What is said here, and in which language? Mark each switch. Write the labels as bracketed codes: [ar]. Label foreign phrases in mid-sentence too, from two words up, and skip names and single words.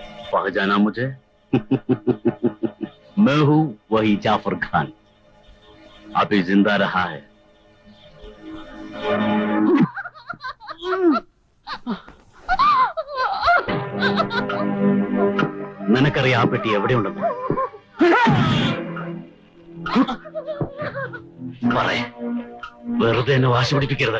[hi] पहचाना मुझे? मैं हूँ वही जाफर खान, अभी जिंदा रहा है. [ml] നിനക്കറിയാം ആ പെട്ടി എവിടെയുണ്ടെന്ന്? പറയേ, വെറുതെ എന്നെ വാശി പിടിപ്പിക്കരുത്.